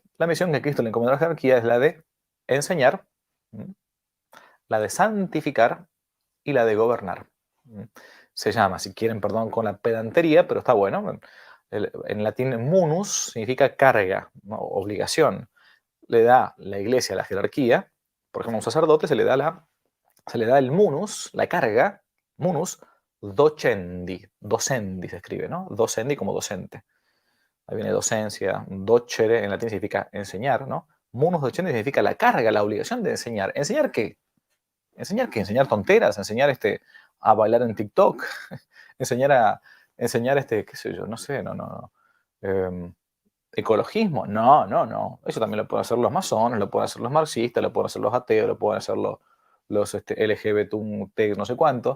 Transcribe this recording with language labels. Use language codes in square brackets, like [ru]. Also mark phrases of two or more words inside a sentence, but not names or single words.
[es] La misión que Cristo le encomendó a la jerarquía es la de enseñar, la de santificar y la de gobernar. Se llama, si quieren, perdón, con la pedantería, pero está bueno. En latín, munus significa carga, ¿no? Obligación. Le da la iglesia a la jerarquía, por ejemplo, a un sacerdote se le da el munus, la carga, [la] munus docendi, [es] docendi se escribe, ¿no? Docendi como docente. Ahí viene docencia, docere en latín significa enseñar, ¿no? [la] Munus docendi [es] significa la carga, la obligación de enseñar. ¿Enseñar qué? ¿Enseñar qué? ¿Enseñar tonteras? ¿Enseñar a bailar en TikTok? ¿Enseñar qué sé yo? No sé, no. ¿Ecologismo? No. Eso también lo pueden hacer los masones, lo pueden hacer los marxistas, lo pueden hacer los ateos, lo pueden hacer los LGBT, no sé cuánto.